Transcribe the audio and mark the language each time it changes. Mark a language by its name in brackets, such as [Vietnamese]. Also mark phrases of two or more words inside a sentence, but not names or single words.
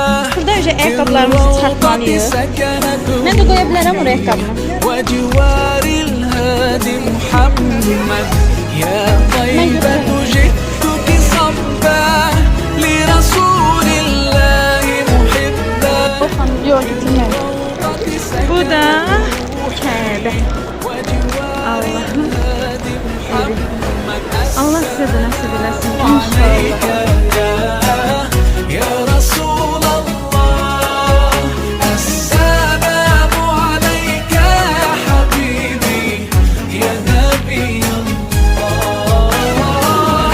[Turkish] Burada önce ayakkabılarımızı çıkartmalıyız. Ben de koyabilirim oraya ayakkabımı. [Arabic] وجوار الهادي محمد يا طيبة جئتك صبا لرسول الله محبا. [Azerbaijani] Yok gitmem. Bu da Kəbə. [Turkish] Allah'ım. [Azerbaijani] Allah size de nasip eləsin inşallah. [Arabic] يا رسول الله. السلام عليك يا حبيبي يا نبي الله.